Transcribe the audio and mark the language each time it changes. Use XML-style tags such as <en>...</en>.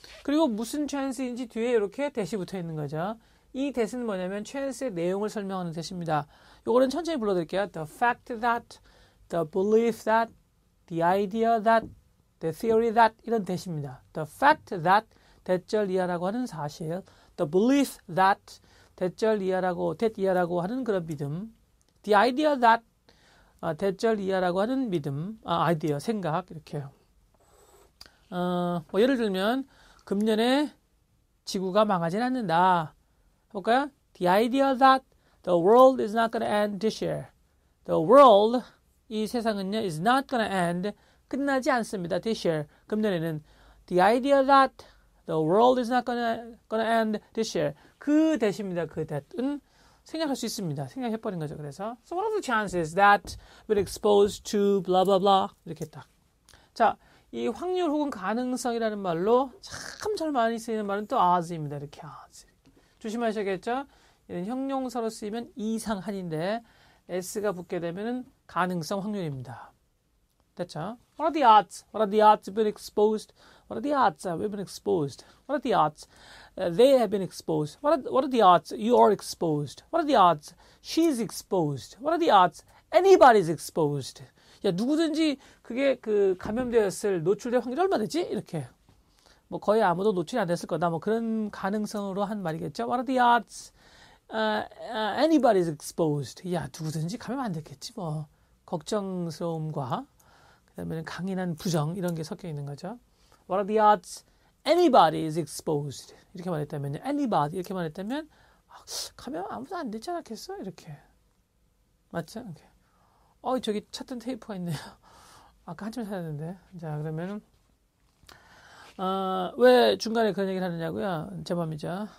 <ko>그리고 무슨 chance인지 뒤에 이렇게 대시 붙어 있는 거죠. 이 대시는 뭐냐면 chance의 내용을 설명하는 대시입니다. 요거는 천천히 불러드릴게요.</ko> <en>The fact that, the belief that, the idea that, the theory that</en> <ko>이런 대시입니다.</ko> <en>The fact that</en> <ko>대절 이하라고 하는 사실,</ko> <en>the belief that</en> <ko>대절 이하라고 하는 그런 믿음.</ko> <en>The idea that</en> <ko>대절 이하라고 하는 믿음, 아이디어, 생각 이렇게요. 뭐 예를 들면 금년에 지구가 망하진 않는다. 볼까요?</ko> <en>The idea that the world is not going to end this year. The world,</en> <ko>이 세상은요,</ko> <en>is not going to end,</en> <ko>끝나지 않습니다.</ko> <en>This year,</en> <ko>금년에는.</ko> <en>The idea that the world is not going to end this year.</en> <ko>그 대시입니다. 그 that은 생략할 수 있습니다. 생략해버린 거죠. 그래서</ko> <en>So what are the chances that we're exposed to blah blah blah</en> <ko>이렇게 딱. 자, 이 확률 혹은 가능성이라는 말로 참 잘 많이 쓰이는 말은 또 odds입니다. 이렇게 odds. 조심하셔야겠죠? 이런 형용사로 쓰이면 이상한인데 s가 붙게 되면은 가능성 확률입니다. 됐죠?</ko> <en>What are the odds? What are the odds we've been exposed? What are the odds we've been exposed? What are the odds they have been exposed? What are the odds you are exposed? What are the odds she's exposed? What are the odds anybody's exposed?</en> <ko>야, 누구든지 그게 그 감염되었을 노출될 확률이 얼마 되지? 이렇게. 뭐 거의 아무도 노출이 안 됐을 거다. 뭐 그런 가능성으로 한 말이겠죠.</ko> <en>What are the odds anybody's exposed?</en> <ko>야, 누구든지 감염 안 됐겠지 뭐. 걱정스러움과 그다음에 강인한 부정 이런 게 섞여 있는 거죠.</ko> <en>What are the odds anybody is exposed?</en> <ko>이렇게 말했다면요. anybody 이렇게 말했다면 감염 아무도 안 되지 않았겠어? 이렇게. 맞죠? 이렇게. 저기 찾던 테이프가 있네요. 아까 한참 찾았는데. 자, 그러면 왜 중간에 그런 얘기를 하느냐고요? 제 맘이죠.</ko>